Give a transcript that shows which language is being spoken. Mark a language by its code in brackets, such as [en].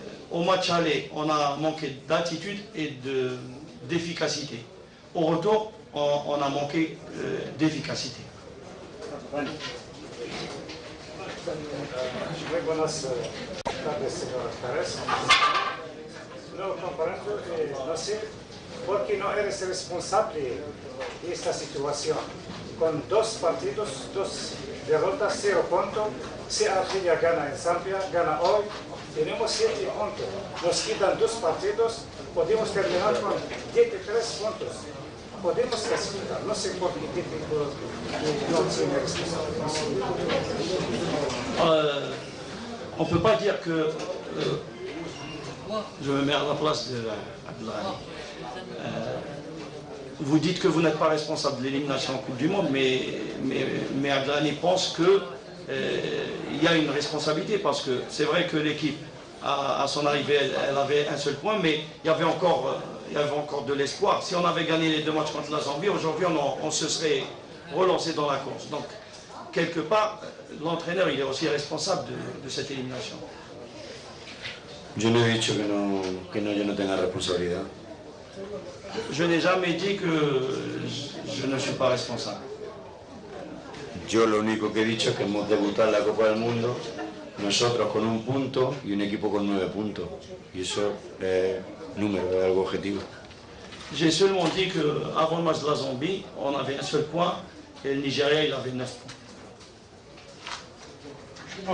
[fr] Au match aller, on a manqué d'attitude et d'efficacité. Au retour, on a manqué d'efficacité. [es] Muy buenas tardes, señor Pérez. No comprendo que no sé por qué no eres responsable de esta situación. Con 2 partidos, 2 derrotas, 0 puntos. Si Argelia gana en Zambia, gana hoy, tenemos 7 puntos. Nos quitan 2 partidos, podemos terminar con 13 puntos. Podemos clasificar, no sé por qué técnico no tiene responsabilidad. [fr] On ne peut pas dire que... je me mets à la place de Abdelghani. Vous dites que vous n'êtes pas responsable de l'élimination en Coupe du Monde, mais Abdelghani pense qu'il y a une responsabilité, parce que c'est vrai que l'équipe, à son arrivée, elle avait un seul point, mais il y avait encore de l'espoir. Si on avait gagné les 2 matchs contre la Zambie, aujourd'hui on se serait relancé dans la course. Donc, quelque part, l'entraîneur, il est aussi responsable de cette élimination. [es] Yo no he dicho que yo no tenga responsabilidad. [fr] Je n'ai jamais dit que je ne suis pas responsable. [es] Yo lo único que he dicho es que hemos debutado en la Copa del Mundo, nosotros con 1 punto y un equipo con 9 puntos. Y eso es número, es algo objetivo. [fr] J'ai seulement dit qu'avant le match de la Zambie, on avait un seul point et le Nigeria, il avait 9 points.